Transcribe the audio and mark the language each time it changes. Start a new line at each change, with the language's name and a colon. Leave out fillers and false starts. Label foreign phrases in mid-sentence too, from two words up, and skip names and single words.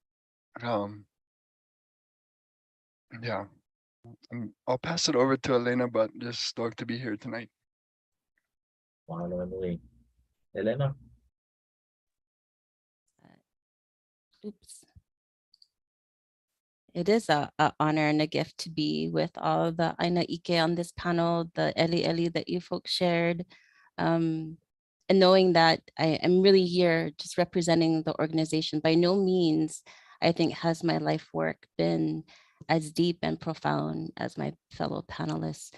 English: Yeah, I'll pass it over to Elena, but just stoked to be here tonight. Elena. Oops. It is an honor and a gift to be with all the
Hawaiian: ʻŌlino ʻike
English: on this panel, the ʻeli that you folks shared. And knowing that I am really here just representing the organization. By no means, I think, has my life work been as deep and profound as my fellow panelists.